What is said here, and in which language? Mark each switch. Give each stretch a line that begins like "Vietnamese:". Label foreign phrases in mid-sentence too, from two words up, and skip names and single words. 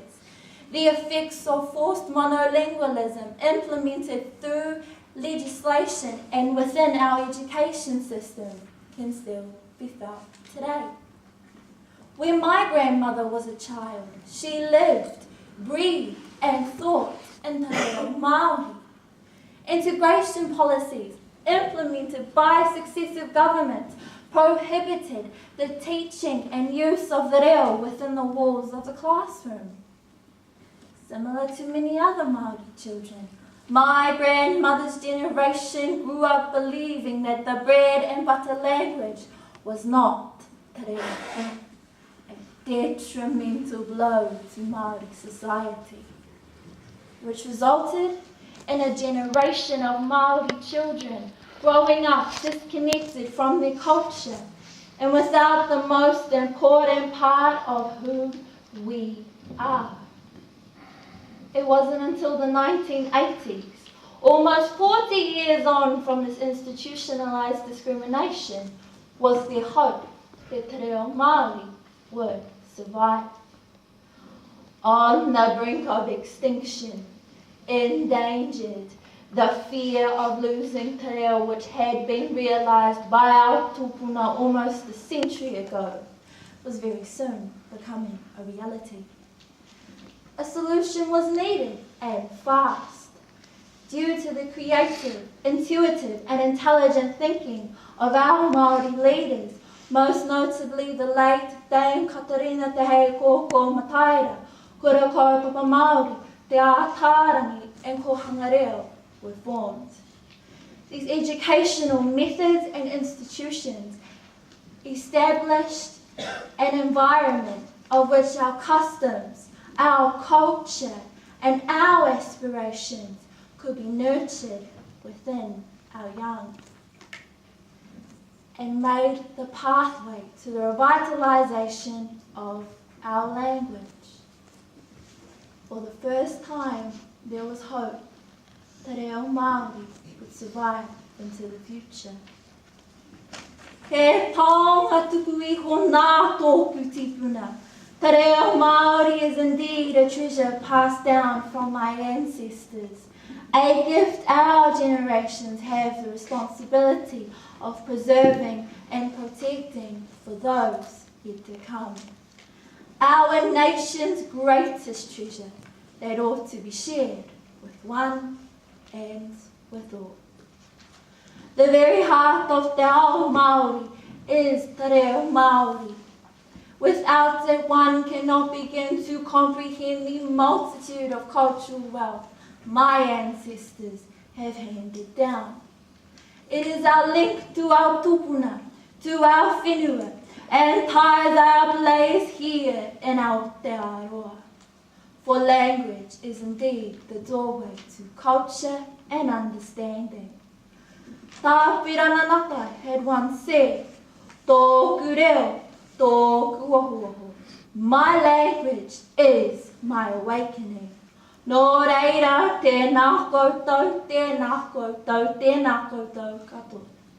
English: The effects of forced monolingualism implemented through legislation and within our education system can still be felt today. When my grandmother was a child, she lived, breathed and thought in
Māori: te reo Māori.
English: Integration policies implemented by successive governments prohibited the teaching and use of the reo within the walls of the classroom. Similar to many other Māori children, my grandmother's generation grew up believing that the bread and butter language was not
Māori: te reo,
English: a detrimental blow to Māori society, which resulted in a generation of Māori children growing up disconnected from their culture and without the most important part of who we are. It wasn't until the 1980s, almost 40 years on from this institutionalized discrimination, was there hope that
Māori: te reo Māori
English: would survive. On the brink of extinction, endangered, the fear of losing
Māori: te reo,
English: which had been realised by our tupuna almost a century ago, was very soon becoming a reality. A solution was needed, and fast, due to the creative, intuitive and intelligent thinking of our Māori leaders, most notably the late Dame Katarina Te Hei Kōkō Mataira,
Māori: kura kaupapa Māori, te ātārangi
English: and
Māori: kohanga reo
English: were formed. These educational methods and institutions established an environment of which our customs, our culture, and our aspirations could be nurtured within our young, and made the pathway to the revitalisation of our language. For the first time, there was hope that
Māori: reo Māori
English: would survive into the future.
Māori: He taonga tuku iho nā tōku tipuna. Te reo Māori
English: is indeed a treasure passed down from my ancestors, a gift our generations have the responsibility of preserving and protecting for those yet to come. Our nation's greatest treasure that ought to be shared with one and with all. The very heart of
Māori: te ao Māori
English: is
Māori: te reo Māori.
English: Without it, one cannot begin to comprehend the multitude of cultural wealth my ancestors have handed down. It is our link to our tupuna, to our whenua, and ties our place here in Aotearoa. For language is indeed the doorway to culture and understanding. Tā Whirananaka had once said,
Māori: Toku Reo, Toku Ohuohu.
English: My language is my awakening.
Māori: Nō reira, tēnā koutou, tēnā koutou, tēnā koutou katoa.